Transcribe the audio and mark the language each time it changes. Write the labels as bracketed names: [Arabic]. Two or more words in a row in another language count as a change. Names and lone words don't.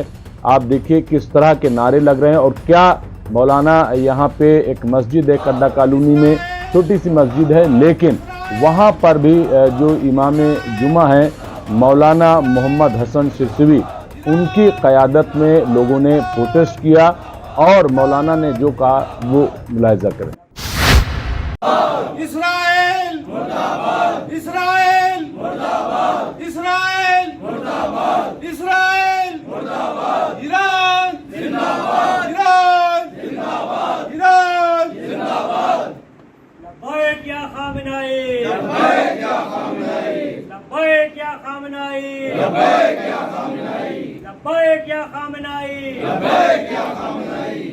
[Urdu] آپ دیکھیے کس طرح کے نعرے لگ رہے ہیں. اور کیا مولانا، یہاں پہ ایک مسجد ہے کڈا کالونی میں، چھوٹی سی مسجد ہے، لیکن وہاں پر بھی جو امام جمعہ ہیں مولانا محمد حسن سرسوی، ان کی قیادت میں لوگوں نے پروٹیسٹ کیا، اور مولانا نے جو کہا وہ ملاحظہ کریں. اسرائیل مرداباد، اسرائیل مرداباد، اسرائیل مرداباد، اسرائیل مرداباد، ایران زندہ باد، ایران زندہ باد، ایران زندہ باد. [Arabic] لبیک یا خامنائی، لبیک یا خامنائی، لبیک یا خامنائی، لبیک یا خامنائی، لبیک یا خامنائی، لبیک یا خامنائی.